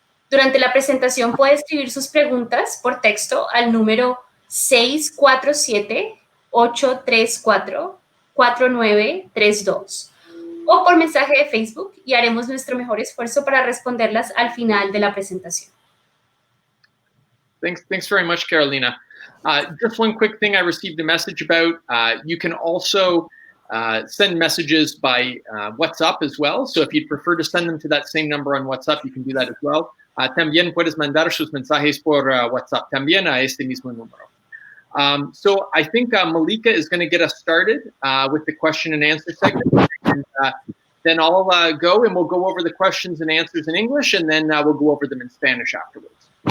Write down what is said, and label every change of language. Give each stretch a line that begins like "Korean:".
Spanish: Durante la presentación puede escribir sus preguntas por texto al número 647-834-4932 o por mensaje de Facebook y haremos nuestro mejor esfuerzo para responderlas al final de la presentación.
English: Thanks very much, Carolina. Just one quick thing I received a message about. You can also send messages by WhatsApp as well. So if you'd prefer to send them to that same number on WhatsApp, you can do that as well.
Spanish: También puedes mandar sus mensajes por WhatsApp también a este mismo número.
English: So I think Malika is going to get us started with the question and answer segment. And then I'll go and we'll go over the questions and answers in English, and then we'll go over them in Spanish afterwards.